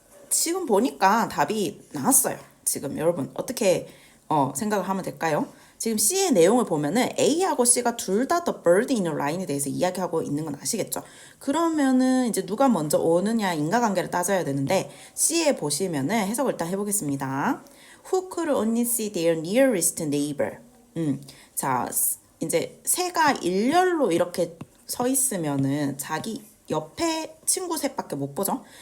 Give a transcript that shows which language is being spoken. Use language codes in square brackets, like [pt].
[ko] 지금 보니까 답이 나왔어요. 지금 여러분 어떻게 생각을 하면 될까요? 지금 C의 내용을 보면은 A하고 C가 둘 다 [en] the bird in a line [ko] 에 대해서 이야기하고 있는 건 아시겠죠? 그러면은 이제 누가 먼저 오느냐 인과관계를 따져야 되는데 C에 보시면은 해석을 일단 해보겠습니다. [en] Who could only see their nearest neighbor. [ko] 자, 이제 새가 일렬로 이렇게 서 있으면은 자기 옆에 친구 셋밖에 못 보죠.